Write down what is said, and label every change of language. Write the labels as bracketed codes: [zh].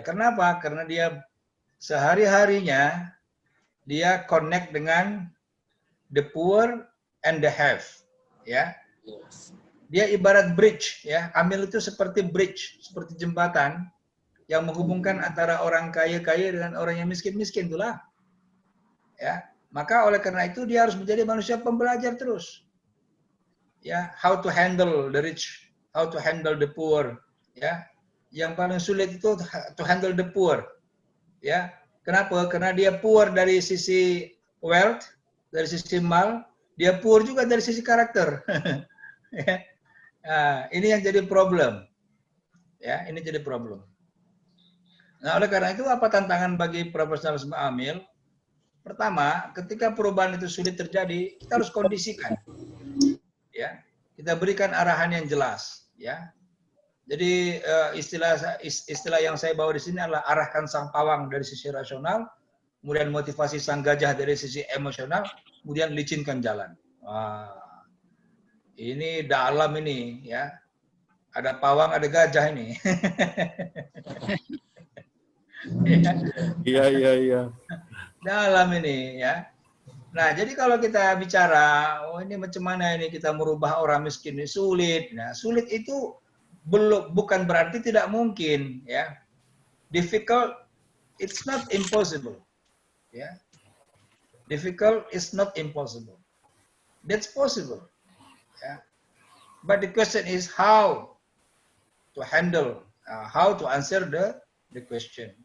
[id] Kenapa? Karena dia sehari-harinya dia connect dengan [en] the poor and the have, [id] ya. Dia ibarat bridge, ya. Amil itu seperti bridge, seperti jembatan yang menghubungkan antara orang kaya-kaya dengan orang yang miskin-miskin itulah. Ya. Maka oleh karena itu dia harus menjadi manusia pembelajar terus. [en] Ya, how to handle the rich, how to handle the poor, ya. [id] Yang paling sulit itu [en] to handle the poor. [id] Ya. Kenapa? Karena dia poor dari sisi wealth, dari sisi mal, dia poor juga dari sisi karakter. Ya. Nah, ini yang jadi problem. Ya, ini jadi problem. Nah, oleh karena itu apa tantangan bagi profesionalisme amil? Pertama, ketika perubahan itu sulit terjadi, kita harus kondisikan. Ya. Kita berikan arahan yang jelas, ya. Jadi istilah yang saya bawa di sini adalah arahkan sang pawang dari sisi rasional, kemudian motivasi sang gajah dari sisi emosional, kemudian licinkan jalan. Wah, ini dalam ini ya. Ada pawang, ada gajah ini. Iya. Dalam ini ya. Nah, jadi kalau kita bicara, oh ini macam mana ini kita merubah orang miskin ini sulit. Nah, sulit itu bukan berarti tidak mungkin ya. [en] Difficult, it's not impossible. Ya. Difficult is not impossible. That's possible. Ya. But the question is how to handle, how to answer the question.